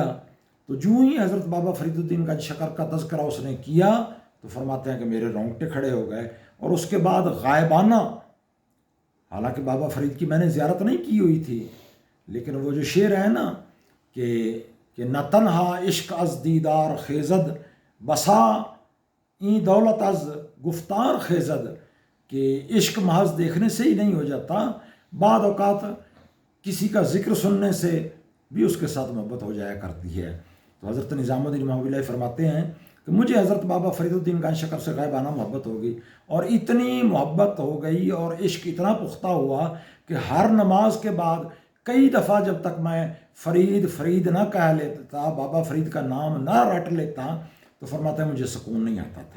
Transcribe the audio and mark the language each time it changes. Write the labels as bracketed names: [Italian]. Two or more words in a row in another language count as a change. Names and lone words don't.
[Urdu] تو جو ہی حضرت بابا فرید الدین گنج شکر کا تذکرہ اس نے کیا تو فرماتے ہیں کہ میرے رونگٹے کھڑے ہو گئے، اور اس کے بعد غائبانہ، حالانکہ بابا فرید کی میں نے زیارت نہیں کی ہوئی تھی، لیکن وہ جو شعر ہے نا کہ [Persian] نہ تنہا عشق از دیدار خیزد، بسا این دولت از گفتار خیزد، [Urdu] کہ عشق محض دیکھنے سے ہی نہیں ہو جاتا، بعض اوقات کسی کا ذکر سننے سے بھی اس کے ساتھ محبت ہو جایا کرتی ہے۔ تو حضرت نظام الدین محبوب اللہ فرماتے ہیں کہ مجھے حضرت بابا فرید الدین گنج شکر سے غائبانہ محبت ہو گئی، اور اتنی محبت ہو گئی اور عشق اتنا پختہ ہوا کہ ہر نماز کے بعد کئی دفعہ جب تک میں فرید نہ کہہ لیتا، بابا فرید کا نام نہ رٹ لیتا، تو فرماتا ہے مجھے سکون نہیں آتا تھا۔